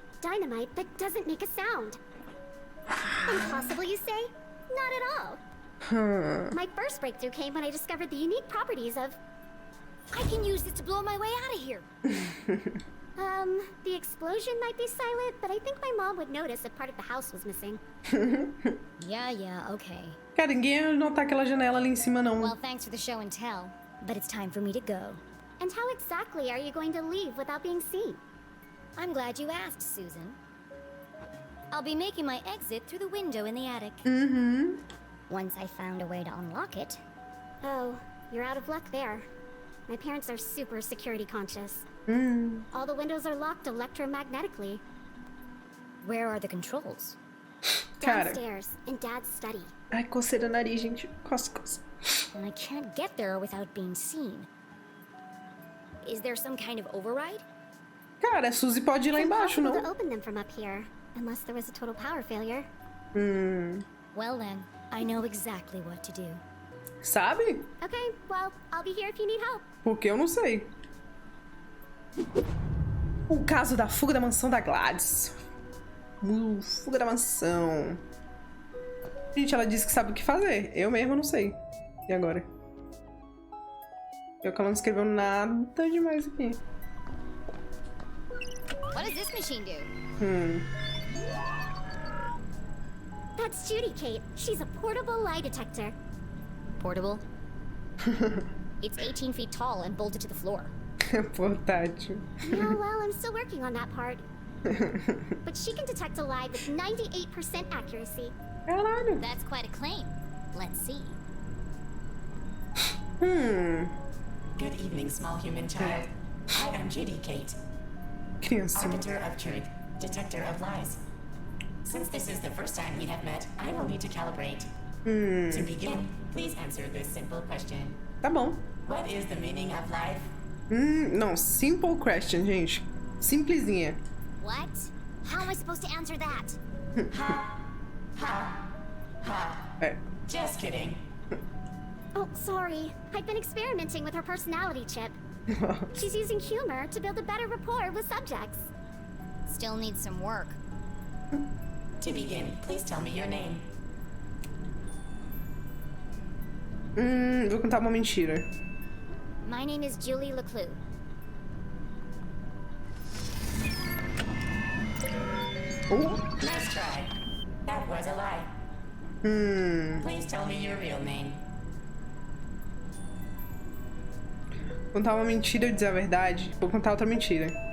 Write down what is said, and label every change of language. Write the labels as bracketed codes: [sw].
[en] Dynamite that doesn't make a sound. Impossible, you say? Not at all. My first breakthrough came when I discovered the unique properties of... I can use this to blow my way out of here. The explosion might be silent, but I think my mom would notice if part of the house was missing. Yeah, okay. [pt] Cara, ninguém ia notar aquela janela ali em cima, não. [en] Well, thanks for the show and tell, but it's time for me to go. And how exactly are you going to leave without being seen? I'm glad you asked, Susan. I'll be making my exit through the window in the attic. Once I found a way to unlock it. Oh, you're out of luck there. My parents are super security conscious. All the windows are locked electromagnetically. Where are the controls? [pt] Cara. [en] Downstairs, in Dad's study. [pt] Ai, coceira no nariz, gente. Coça. [en] And I can't get there without being seen. Is there some kind of override? [pt] Cara, a Suzy pode ir lá [en] It's [pt] embaixo, [en] impossible to [pt] não? [en] open them from up here, unless there was a total power failure. Well then, I know exactly what to do. [pt] Sabe? [en] Okay, well, I'll be here if you need help. [pt] Porque eu não sei. O caso da fuga da mansão da Gladys. Fuga da mansão. Gente, ela disse que sabe o que fazer. Eu mesma não sei. E agora? Pior que ela não escreveu nada demais aqui. [en] What does this machine do? That's Judy, Kate. She's a portable lie detector. Portable? It's 18 feet tall and bolted to the floor. [pt] Portátil. [en] Yeah, well, I'm still working on that part. But she can detect a lie with 98% accuracy. [pt] Caralho. [en] That's quite a claim. Let's see. Good evening, small human child. I am Judy, Kate. [pt] Criancinha. [en] Arbiter of truth, detector of lies. Since this is the first time we have met, I will need to calibrate. To begin, please answer this simple question. [pt] Tá bom. [en] What is the meaning of life? [pt] Não, [en] simple question, [pt] gente. Simplesinha. [en] What? How am I supposed to answer that? [pt] É. [en] Just kidding. Oh, sorry. I've been experimenting with her personality chip. She's using humor to build a better rapport with subjects. Still needs some work. To begin, please tell me your name. [pt] Vou contar uma mentira. [en] My name is Jenny LeClue. Nice try. That was a lie. Please tell me your real name. [pt] Contar uma mentira e dizer a verdade. Vou contar outra mentira.